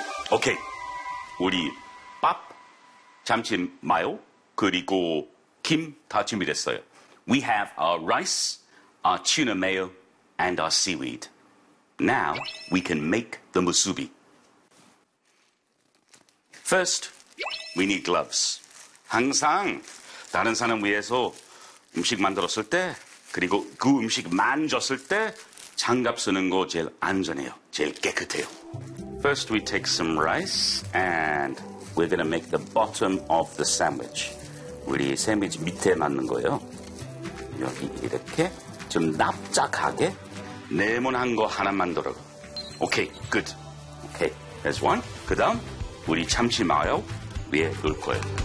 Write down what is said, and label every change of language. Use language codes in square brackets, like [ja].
[ko] Okay, 우리 밥, 참치 마요, 그리고 김 다 준비됐어요. [en] We have our rice, our tuna mayo, and our seaweed. Now, we can make the musubi. First, we need gloves. [ko] 항상 다른 사람 위해서 음식 만들었을 때, 그리고 그 음식 만졌을 때 장갑 쓰는 거 제일 안전해요, 제일 깨끗해요. [en] First, we take some rice, and we're going to make the bottom of the sandwich. [ko] 우리 샌드위치 밑에 맞는 거예요. 여기 이렇게 좀 납작하게 네모난 거 하나만 들어. [en] Okay, good. Okay, there's one. [ko] 그다음 우리 참치 마요 위에 넣을 거예요.